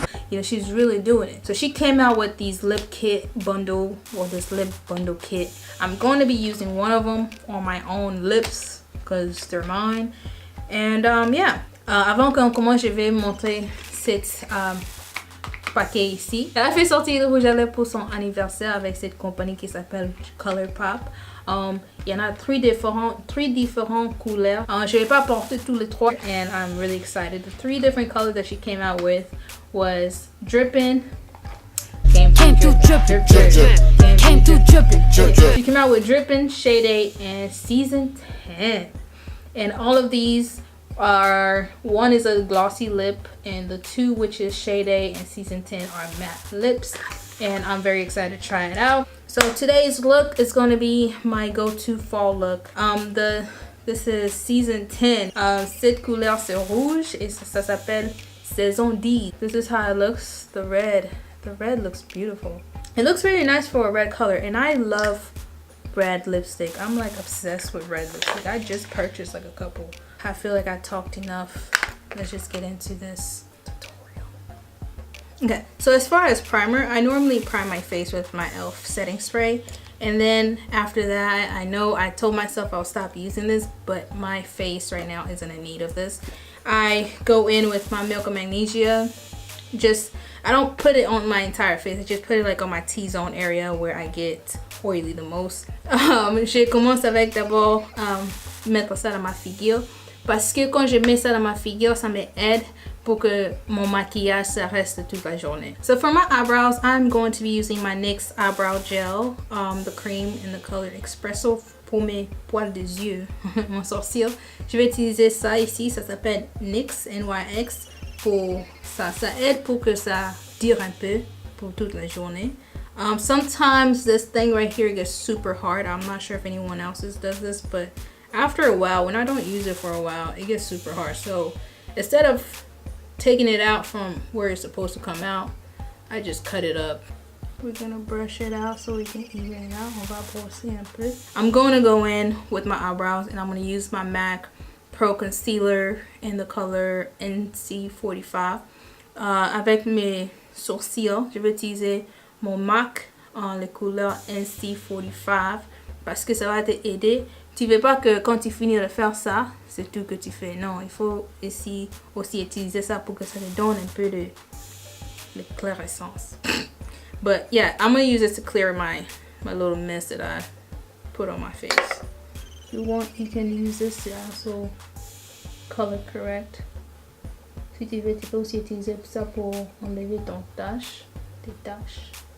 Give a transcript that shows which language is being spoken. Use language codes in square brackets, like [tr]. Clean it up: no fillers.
[en] You know, she's really doing it. So she came out with these lip kit bundle, or this lip bundle kit. I'm going to be using one of them on my own lips because they're mine. [fr] And yeah, avant qu'on commence, je vais montrer cette paquet ici. Elle a fait sortir le rouge à lèvres pour son anniversaire avec cette compagnie qui s'appelle Colourpop. Il y en a trois différentes couleurs. Je vais pas porter tous les trois, [en] and I'm really excited. The three different colors that she came out with was Drippin', Came through drippin'. She came out with Drippin', Shade 8, and Season 10. And all of these are, one is a glossy lip, and the two, which is Shade 8 and Season 10, are matte lips. And I'm very excited to try it out. So today's look is going to be my go-to fall look. This is Season 10. [fr] Cette couleur c'est rouge, et ça s'appelle Saison 10. [en] This is how it looks. The red looks beautiful. It looks really nice for a red color, and I love red lipstick. I'm like obsessed with red lipstick. I just purchased like a couple. I feel like I talked enough. Let's just get into this tutorial. Okay, so as far as primer, I normally prime my face with my e.l.f. setting spray, and then after that, I know I told myself I'll stop using this, but my face right now isn't in need of this. I go in with my Milk of Magnesia. I don't put it on my entire face. I just put it like on my T-zone area where I get oily the most. [fr] Je commence avec d'abord mettre ça dans ma figure, parce que quand je mets ça dans ma figure, ça m'aide pour que mon maquillage ça reste toute la journée. [en] So for my eyebrows, I'm going to be using my NYX eyebrow gel, the cream in the color Espresso [fr] pour mes poils des yeux, mon sourcil. Je vais utiliser ça ici, ça s'appelle NYX NYX. Pour ça aide pour que ça dure un peu pour toute la journée. [en] Sometimes this thing right here gets super hard. I'm not sure if anyone else's does this, but after a while, when I don't use it for a while, it gets super hard. So instead of taking it out from where it's supposed to come out, I just cut it up. We're gonna brush it out so we can even it out. I'm going to go in with my eyebrows, and I'm going to use my MAC Pro Concealer in the color NC45. [fr] Avec mes sourcils, je vais utiliser mon MAC en les couleurs NC45 parce que ça va t'aider. Tu veux pas que quand tu finis de faire ça, c'est tout que tu fais. Non, il faut aussi utiliser ça pour que ça te donne un peu de l'éclaircissance. [en] But yeah, I'm gonna use this to clear my little mess that I put on my face. If you want, you can use this to also color correct. [fr] Si tu veux, tu peux aussi utiliser ça pour enlever tes taches.